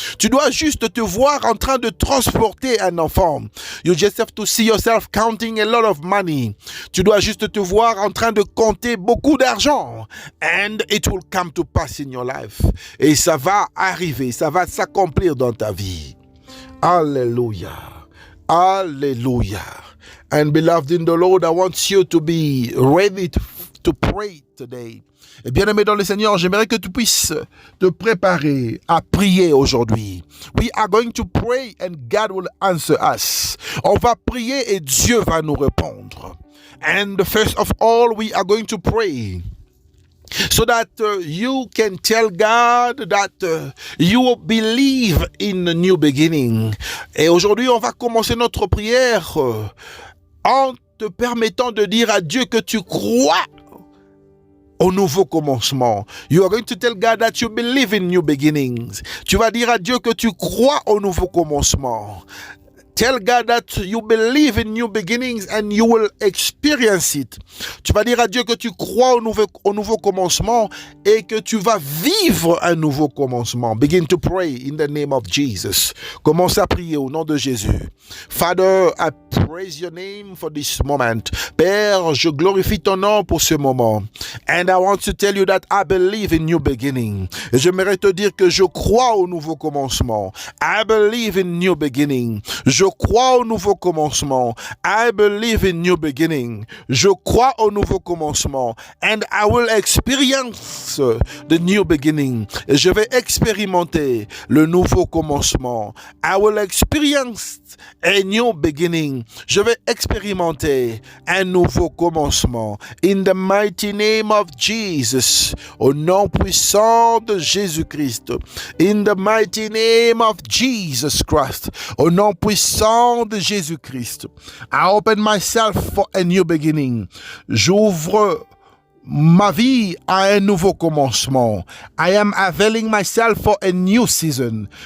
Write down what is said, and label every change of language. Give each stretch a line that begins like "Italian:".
French: Tu dois juste te voir en train de transporter un enfant.
English: You just have to see yourself counting a lot of money.
French: Tu dois juste te voir en train de compter beaucoup d'argent.
English: And it will come to pass in your life.
French: Et ça va arriver, ça va s'accomplir dans ta vie. Alléluia. Hallelujah.
English: And beloved in the Lord, I want you to be ready to pray today.
French: Et bien-aimé dans le Seigneur, j'aimerais que tu puisses te préparer à prier aujourd'hui.
English: We are going to pray and God will answer us.
French: On va prier et Dieu va nous répondre.
English: And first of all, we are going to pray so that you can tell God that you believe in a new beginning.
French: Et aujourd'hui, on va commencer notre prière en te permettant de dire à Dieu que tu crois au nouveau commencement.
English: You are going to tell God that you believe in new beginnings.
French: Tu vas dire à Dieu que tu crois au nouveau commencement.
English: Tell God that you believe in new beginnings and you will experience it.
French: Tu vas dire à Dieu que tu crois au nouveau commencement et que tu vas vivre un nouveau commencement.
English: Begin to pray in the name of Jesus.
French: Commence à prier au nom de Jésus.
English: Father, I praise your name for this moment.
French: Père, je glorifie ton nom pour ce moment.
English: And I want to tell you that I believe in new beginning.
French: Et j'aimerais te dire que je crois au nouveau commencement.
English: I believe in new beginning.
French: Je crois au nouveau commencement.
English: I believe in new beginning.
French: Je crois au nouveau commencement.
English: And I will experience the new beginning.
French: Et je vais expérimenter le nouveau commencement.
English: I will experience a new beginning.
French: Je vais expérimenter un nouveau commencement.
English: In the mighty name of Jesus.
French: Au nom puissant de Jésus-Christ.
English: In the mighty name of Jesus Christ.
French: Au nom puissant de Jésus-Christ.
English: I open myself for a new beginning.
French: J'ouvre ma vie à un nouveau commencement.
English: I am availing myself for a new season.